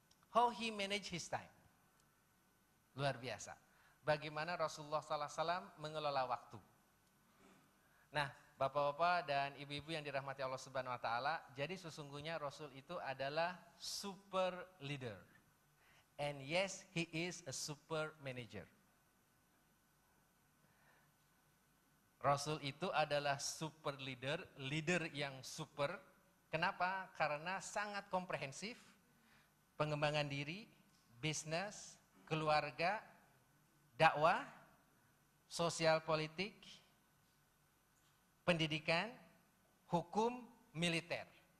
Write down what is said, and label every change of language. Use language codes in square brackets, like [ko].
[en] How he manage his time. [id] Luar biasa. Bagaimana Rasulullah SAW mengelola waktu. Nah, Bapak-bapak dan ibu-ibu yang dirahmati Allah Subhanahu wa taala, jadi sesungguhnya Rasul itu adalah super leader. [en] And yes, he is a super manager. [id] Rasul itu adalah super leader, leader yang super. Kenapa? Karena sangat komprehensif. Pengembangan diri, bisnis, keluarga, dakwah, sosial politik, pendidikan, hukum, militer.